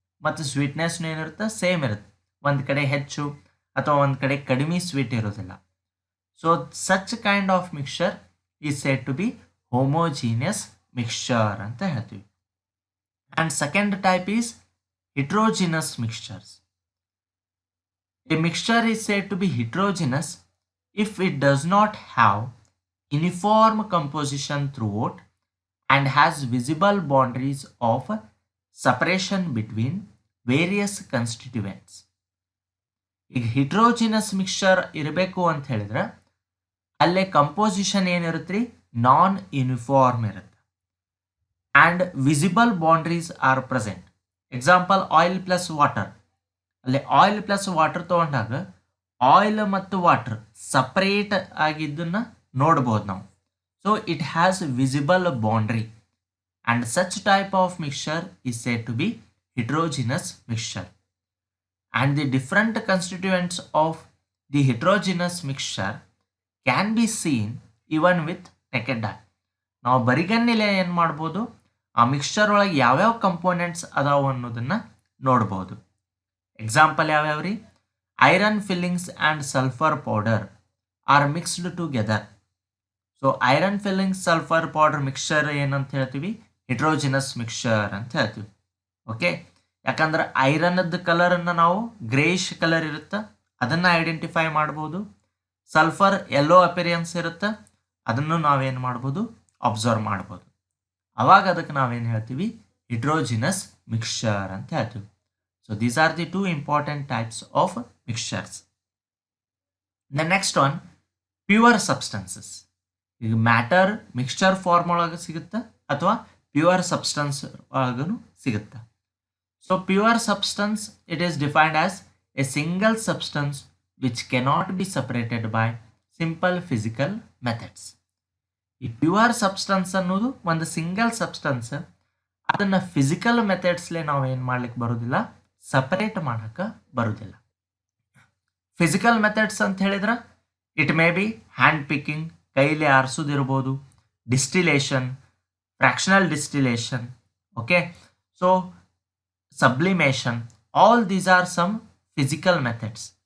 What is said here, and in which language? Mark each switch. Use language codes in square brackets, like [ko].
[kn] ಮತ್ತು ಸ್ವೀಟ್ನೆಸ್ನು ಏನಿರುತ್ತೆ ಸೇಮ್ ಇರುತ್ತೆ. ಒಂದು ಕಡೆ ಹೆಚ್ಚು ಅಥವಾ ಒಂದು ಕಡೆ ಕಡಿಮೆ ಸ್ವೀಟ್ ಇರೋದಿಲ್ಲ. [en] so such kind of mixture is said to be homogeneous mixture [kn] ಅಂತ ಹೇಳ್ತೀವಿ. [en] And second type is heterogeneous mixtures. A mixture is said to be heterogeneous if it does not have uniform composition throughout and has visible boundaries of separation between various constituents. ಈಗ heterogeneous mixture [kn] ಇರಬೇಕು ಅಂತ ಹೇಳಿದ್ರೆ ಅಲ್ಲೇ [en] composition [kn] ಏನಿರುತ್ತೆ ರೀ [en] Non uniform ಇರುತ್ತೆ and visible boundaries are present. [kn] Example oil plus water, ಅಲ್ಲಿ oil plus water ತೊಗೊಂಡಾಗ ಆಯಿಲ್ ಮತ್ತು ವಾಟರ್ ಸಪ್ರೇಟ್ ಆಗಿದ್ದನ್ನು ನೋಡ್ಬೋದು ನಾವು. [en] So it has visible boundary and such type of mixture is said to be heterogeneous mixture. And the different constituents of the heterogeneous mixture can be seen even with naked eye. [kn] ನಾವು ಬರಿಗಣ್ಣಿಲೆ ಏನು ಮಾಡ್ಬೋದು, ಆ mixture ಒಳಗೆ ಯಾವ್ಯಾವ components ಅದಾವು ಅನ್ನೋದನ್ನು ನೋಡ್ಬೋದು. Example ಯಾವ್ಯಾವ ರೀ? [en] Iron fillings and sulphur powder are mixed together. [kn] So iron fillings sulphur powder mixture ಏನಂತ ಹೇಳ್ತೀವಿ? ಹಿಟ್ರೋಜಿನಸ್ ಮಿಕ್ಸ್ಚರ್ ಅಂತ ಹೇಳ್ತೀವಿ. ಓಕೆ, ಯಾಕಂದ್ರೆ ಐರನ್ದ ಕಲರನ್ನು ನಾವು ಗ್ರೇಷ್ ಕಲರ್ ಇರುತ್ತೆ, ಅದನ್ನು ಐಡೆಂಟಿಫೈ ಮಾಡ್ಬೋದು. ಸಲ್ಫರ್ ಯೆಲ್ಲೋ ಅಪಿರಿಯನ್ಸ್ ಇರುತ್ತೆ, ಅದನ್ನು ನಾವೇನು ಮಾಡ್ಬೋದು? ಅಬ್ಸರ್ವ್ ಮಾಡ್ಬೋದು. ಅವಾಗ ಅದಕ್ಕೆ ನಾವೇನು ಹೇಳ್ತೀವಿ? ಹಿಟ್ರೋಜಿನಸ್ ಮಿಕ್ಸ್ಚರ್ ಅಂತ ಹೇಳ್ತೀವಿ. [en] So these are the two important types of mixtures. The next one pure substances. [kn] ಈಗ ಮ್ಯಾಟರ್ ಮಿಕ್ಸ್ಚರ್ ಫಾರ್ಮ್ ಒಳಗೆ ಸಿಗುತ್ತೆ ಅಥವಾ ಪ್ಯೂರ್ ಸಬ್ಸ್ಟೆನ್ಸ್ ಒಳಗೂ ಸಿಗುತ್ತೆ. [en] So pure substance, it is defined as a single substance which cannot be separated by simple physical methods. [kn] ಈ pure substance ಅನ್ನೋದು ಒಂದು single substance, ಅದನ್ನು ಫಿಸಿಕಲ್ ಮೆಥಡ್ಸ್ಲೇ ನಾವು ಏನು ಮಾಡ್ಲಿಕ್ಕೆ ಬರೋದಿಲ್ಲ, ಸಪರೇಟ್ ಮಾಡೋಕ್ಕೆ ಬರೋದಿಲ್ಲ. [en] physical methods [kn] ಅಂತ ಹೇಳಿದ್ರೆ [en] it may be hand picking, [kn] ಕೈಲಿ ಆರಿಸೋದಿರ್ಬೋದು, [en] Distillation, fractional distillation, okay, so sublimation, all these are some physical methods.